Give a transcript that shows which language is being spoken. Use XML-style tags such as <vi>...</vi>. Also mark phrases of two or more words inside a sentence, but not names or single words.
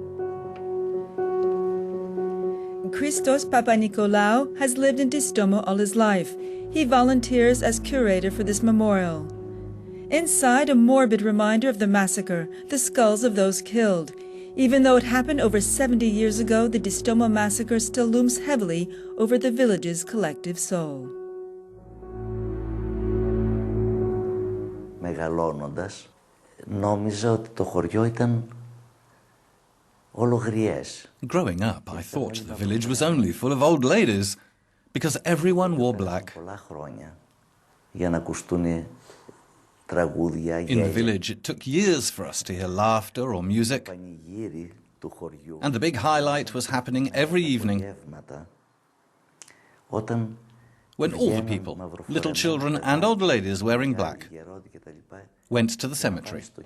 <en>Christos Papanikolaou has lived in Distomo all his life. He volunteers as curator for this memorial. Inside, a morbid reminder of the massacre, the skulls of those killed. Even though it happened over 70 years ago, the Distomo massacre still looms heavily over the village's collective soul.</en> <el>Μεγαλώνοντας, νόμιζα ότι το χωριό ήταν όλο γριές.</el> <en>Growing up, I thought the village was only full of old ladies, because everyone wore black.</en> <el>Πολλά χρόνια για να ακουστούν τραγούδια.</el> <en>In the village, it took years for us to hear laughter or music, and the big highlight was happening every evening, when all the people, little children and old ladies wearing black, went to the cemetery.</en>